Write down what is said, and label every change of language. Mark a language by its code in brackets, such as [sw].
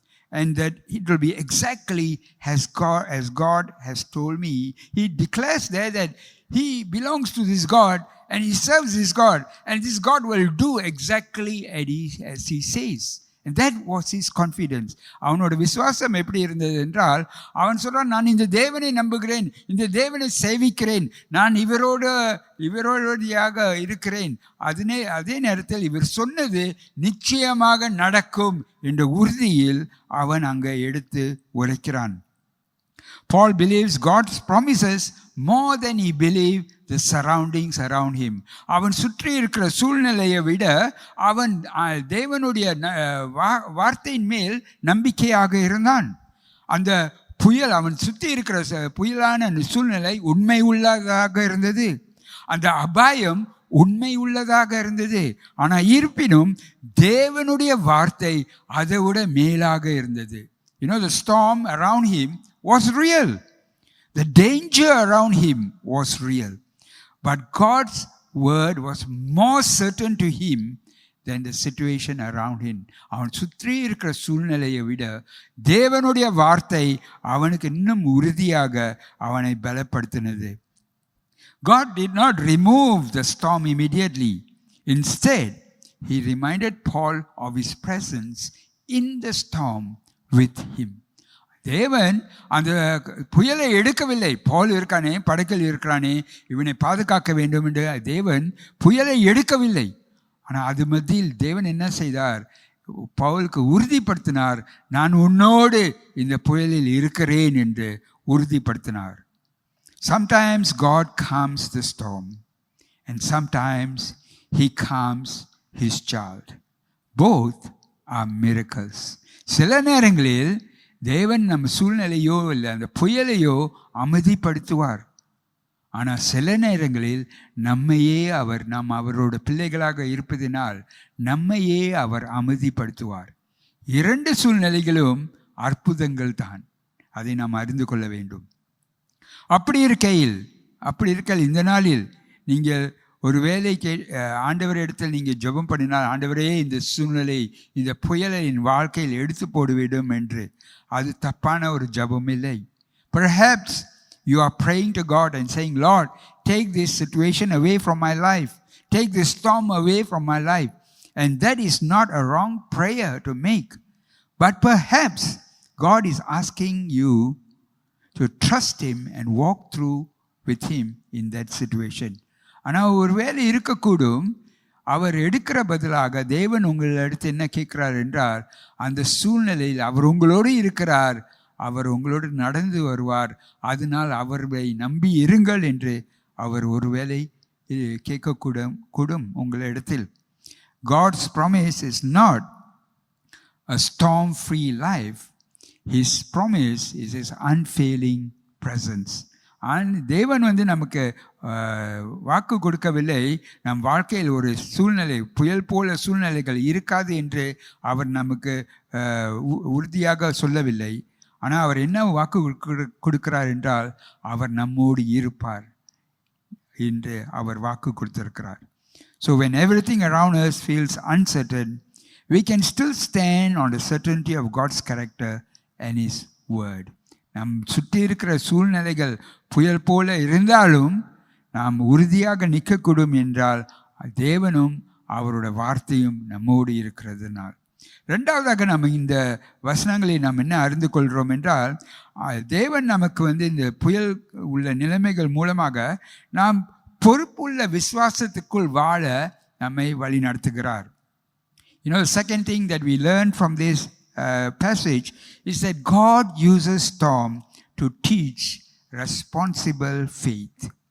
[en] And that it will be exactly as God has told me. He declares there that he belongs to this God and he serves this God. And this God will do exactly as he says. And that was his confidence. [ta] அவனோட விசுவாசம் எப்படி இருந்தது என்றால், அவன் சொல்றான், நான் இந்த தேவனை நம்புகிறேன், இந்த தேவனை சேவிக்கிறேன், நான் இவரோடையாக இருக்கிறேன். அதே நேரத்தில் இவர் சொன்னது நிச்சயமாக நடக்கும் என்ற உறுதியில் அவன் அங்கே எடுத்து உரைக்கிறான். [en] Paul believes God's promises more than he believed the surroundings around him. [ta] அவன் சுற்றி இருக்கிற சூழ்நிலையை விட அவன் தேவனுடைய வார்த்தையின் மேல் நம்பிக்கையாக இருந்தான். அந்த புயல், அவன் சுற்றி இருக்கிற புயலான சூழ்நிலை உண்மை உள்ளதாக இருந்தது, அந்த அபாயம் உண்மை உள்ளதாக இருந்தது. ஆனால் இருப்பினும் தேவனுடைய வார்த்தை அதை விட மேலாக இருந்தது. [en] The storm around him was real. The danger around him was real. But God's word was more certain to him than the situation around him. [ta] அவன் சுற்றி இருக்கிற சூழ்நிலையை விட தேவனுடைய வார்த்தை அவனுக்கு இன்னும் உறுதியாக அவனை பலப்படுத்தினது. [en] God did not remove the storm immediately. Instead, he reminded Paul of his presence in the storm with him. [ta] தேவன் அந்த புயலை எடுக்கவில்லை. பவுல் இருக்கானே, படகில் இருக்கிறானே, இவனை பாதுகாக்க வேண்டும் என்று தேவன் புயலை எடுக்கவில்லை. ஆனால் அது மத்தியில் தேவன் என்ன செய்தார்? பவுலுக்கு உறுதிப்படுத்தினார், நான் உன்னோடு இந்த புயலில் இருக்கிறேன் என்று உறுதிப்படுத்தினார். [en] Sometimes God calms the storm and sometimes he calms his child. Both are miracles. [ta] சில நேரங்களில் தேவன் நம்ம சூழ்நிலையோ இல்லை அந்த புயலையோ அமைதிப்படுத்துவார். ஆனால் சில நேரங்களில் நாம் அவரோட பிள்ளைகளாக இருப்பதினால் நம்மையே அவர் அமைதிப்படுத்துவார். இரண்டு சூழ்நிலைகளும் அற்புதங்கள் தான், அதை நாம் அறிந்து கொள்ள வேண்டும். அப்படி இருக்கையில் இந்த நாளில் நீங்கள் ஒரு வேலை ஆண்டவர் இடத்தில் நீங்கள் ஜெபம் பண்ணினால், ஆண்டவரே இந்த சூழ்நிலை, இந்த புயலை என் வாழ்க்கையில் எடுத்து போட வேண்டும் என்று, அது தப்பான ஒரு ஜெபம் இல்லை. [en] Perhaps you are praying to God and saying, Lord, take this situation away from my life. Take this storm away from my life. And that is not a wrong prayer to make. But perhaps God is asking you to trust him and walk through with him in that situation. [ta] ஆனால் ஒரு வேலை இருக்கக்கூடும், அவர் எடுக்கிற பதிலாக தேவன் உங்களிடத்து என்ன கேட்கிறார் என்றால், அந்த சூழ்நிலையில் அவர் உங்களோடு இருக்கிறார், அவர் உங்களோடு நடந்து வருவார், அதனால் அவரை நம்பி இருங்கள் என்று அவர் ஒருவேளை கேட்கக்கூடும் உங்களிடத்தில். [en] God's promise is not a storm-free life. His promise is his unfailing presence. [ta] தேவன் நமக்கு வாக்கு கொடுக்கவில்லை, நம் வாழ்க்கையில் ஒரு சூழ்நிலை புயல் போல சூழ்நிலைகள் இருக்காது என்று அவர் நமக்கு உறுதியாக சொல்லவில்லை. ஆனால் அவர் என்ன வாக்கு கொடுக்கிறார் என்றால், அவர் நம்மோடு இருப்பார் என்று அவர் வாக்கு கொடுத்திருக்கிறார். [en] So when everything around us feels uncertain, we can still stand on the certainty of God's character and His word. [ta] நம் சுற்றி இருக்கிற சூழ்நிலைகள் புயல் போல இருந்தாலும் நாம் உறுதியாக நிற்கக்கூடும் என்றால் தேவனும் அவரோட வார்த்தையும் நம்மோடு இருக்கிறதுனால். ரெண்டாவதாக நம்ம இந்த வசனங்களை நாம் என்ன அறிந்து கொள்கிறோம் என்றால், தேவன் நமக்கு இந்த புயல் உள்ள நிலைமைகள் மூலமாக நாம் பொறுப்புள்ள விசுவாசத்துக்குள் வாழ நம்மை வழி நடத்துகிறார். [en] You know, the second thing that we learn from this passage is that God uses storm to teach responsible faith.